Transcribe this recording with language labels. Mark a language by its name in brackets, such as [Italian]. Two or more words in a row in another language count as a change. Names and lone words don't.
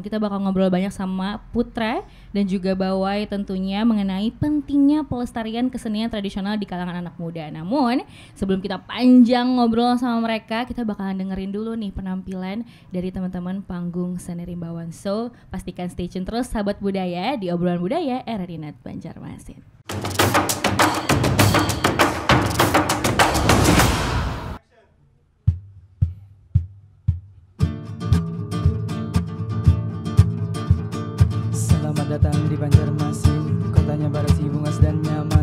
[Indonesian] Kita bakal ngobrol banyak sama Putra dan juga Bawai tentunya mengenai pentingnya pelestarian kesenian tradisional di kalangan anak muda. Namun sebelum kita panjang ngobrol sama mereka, kita bakalan dengerin dulu nih penampilan dari teman-teman panggung seni Rimbawan. So pastikan [English] stay tune [Indonesian] terus sahabat budaya di Obrolan Budaya RRI Net Banjarmasin. [Banjar] Datang di Banjarmasin, kotanya barasi bungas dan nyaman.